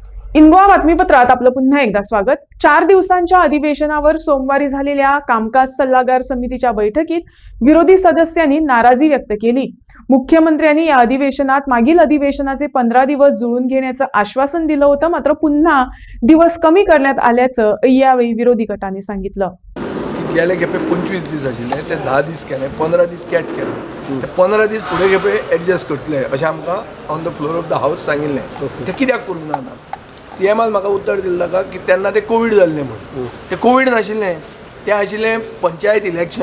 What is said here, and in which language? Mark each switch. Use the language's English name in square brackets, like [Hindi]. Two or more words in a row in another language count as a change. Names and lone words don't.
[Marathi] इंगोआ बातमीपत्रात आपलं पुन्हा एकदा स्वागत। 4 दिवसांच्या अधिवेशनावर सोमवारी झालेल्या कामकाज सल्लागार समितीच्या बैठकीत विरोधी सदस्यांनी नाराजी व्यक्त केली। मुख्यमंत्र्यांनी या अधिवेशनात मागील अधिवेशनाचे 15 दिवस जुळवून घेण्याचं आश्वासन दिलं होतं, मात्र पुन्हा दिवस कमी करण्यात आल्याचं यावेळी विरोधी गटाने सांगितलं। [Konkani] गेले खेपे 25 दीस आशिल्ले ते 10 दीस केले, 15 दीस कॅट केले, ते 15 दीस फुडें खेपे एडजस्ट करतले अशें आमकां [English] on the floor of the house [Konkani] सांगिल्लें। ते कित्याक करूंक ना सीएमान म्हाका उत्तर दिल्लें ताका की तेन्ना ते कोवीड जाल्लें म्हणून। ते कोवीड नाशिल्लें, तें आशिल्लें पंचायत इलेक्शन।